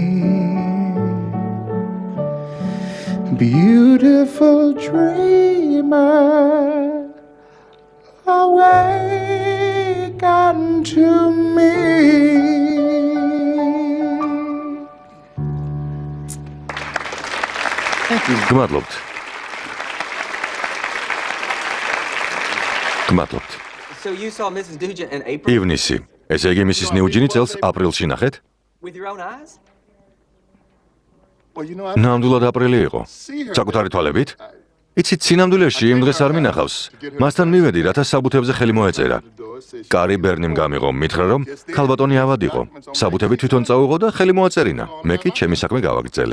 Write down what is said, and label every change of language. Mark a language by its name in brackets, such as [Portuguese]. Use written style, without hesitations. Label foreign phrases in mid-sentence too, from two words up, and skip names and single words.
[English] Beautiful dreamer, awake unto me. [Georgian] გმადლობთ. გმადლობთ. [English] So you saw Mrs. Nugent in April [Georgian] ივნისი. ესე იგი მისის ნიუჯინი წელს აპრილში ნახეთ? [English] with your own eyes? [Georgian] ნამდვილად აპრილი იყო. საკუთარი თვალებით? იცით, სინამდვილეში იმ დღეს არ მინახავს. მასთან მივედი, რათა საბუთებზე ხელი მოეწერა. კარი ბერნიმ გამიღო, მითხრა, რომ ქალბატონი ავად იყო. საბუთები თვითონ წაუღო და ხელი მოაწერინა. მე კი ჩემი საქმე გავაგრძელე.